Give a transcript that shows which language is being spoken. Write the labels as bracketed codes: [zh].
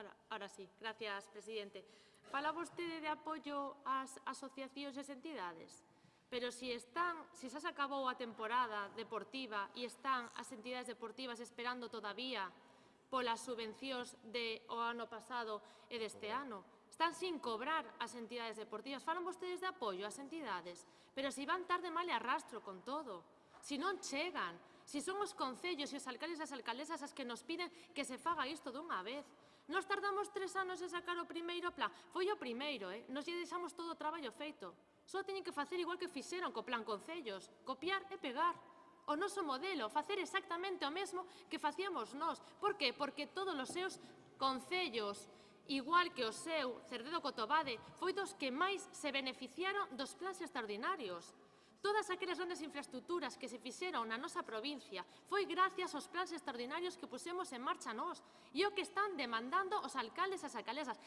[es] Ahora sí, gracias, presidente. [gl] Fala vostede de apoio ás asociacións e entidades, pero se xa se acabou a temporada deportiva e están as entidades deportivas esperando todavía polas subvencións do ano pasado e deste ano, están sin cobrar as entidades deportivas. Falan vostedes de apoio ás entidades, pero se van tarde mal e arrastro con todo, se non chegan, se son os concellos e os alcaldes e as alcaldesas as que nos piden que se faga isto dunha vez. Nos tardamos 3 anos en sacar o primeiro plan. Foi o primeiro, nos lle deixamos todo o traballo feito. Só teñen que facer igual que fixeron co plan concellos, copiar e pegar. O noso modelo, facer exactamente o mesmo que facíamos nós. Por que? Porque todos os seus concellos, igual que o seu Cerdedo Cotobade, foi dos que máis se beneficiaron dos plans extraordinarios. Todas aquelas grandes infraestructuras que se fixeron na nosa provincia foi gracias aos plans extraordinarios que pusemos en marcha nós e o que están demandando os alcaldes e as alcaldesas.